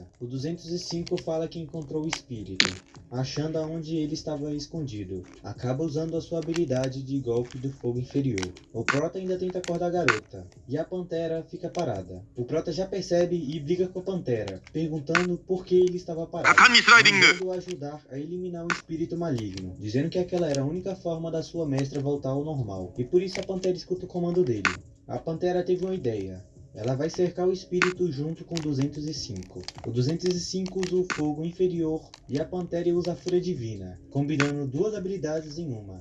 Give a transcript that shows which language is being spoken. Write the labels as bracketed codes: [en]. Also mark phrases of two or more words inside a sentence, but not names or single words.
[pt] O 205 fala que encontrou o espírito, achando aonde ele estava escondido. Acaba usando a sua habilidade de golpe do fogo inferior. O prota ainda tenta acordar a garota, e a pantera fica parada. O prota já percebe e briga com a pantera, perguntando por que ele estava parado, [ja] 果敢にスライディング [pt] mandando ajudar a eliminar o espírito maligno, dizendo que aquela era a única forma da sua mestra voltar ao normal, e por isso a pantera escuta o comando dele. A pantera teve uma ideia. Ela vai cercar o espírito junto com o 205. O 205 usa o fogo inferior e a pantera usa a fúria divina, combinando duas habilidades em uma.